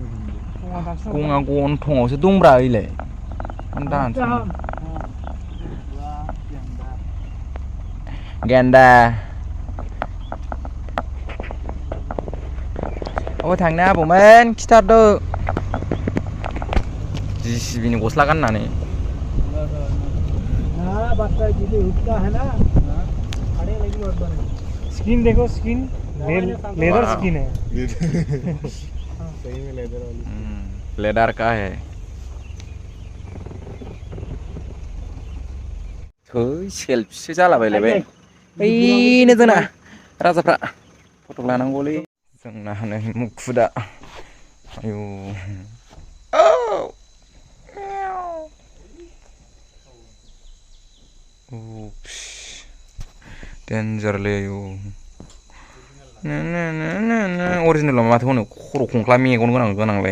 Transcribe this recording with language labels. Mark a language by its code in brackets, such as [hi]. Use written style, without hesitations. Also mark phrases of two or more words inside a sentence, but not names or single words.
[brx] गङा गन्थंआवसो दंब्रा ओइलाय दानसै गेन्दा अबाव थांनो आबौमोन खिथादो जिसिबिनि गस्ला गाननानै [hi] हाँ बच्चा जी हुक्का है ना अरे लगी बहुत बड़ी स्किन देखो स्किन लेदर स्किन है सही में लेदर वाली लेदर का है [brx] सेल्फिसो जालाबायलायबाय ओइनो जोंना राजाफ्रा फट' लानांगौलै जोंना हनै मुखुदा आयौ डेन्जारलै आयौ अरिजिनेलाव माथो होनो खर' खंख्ला मेगन गोनांलाय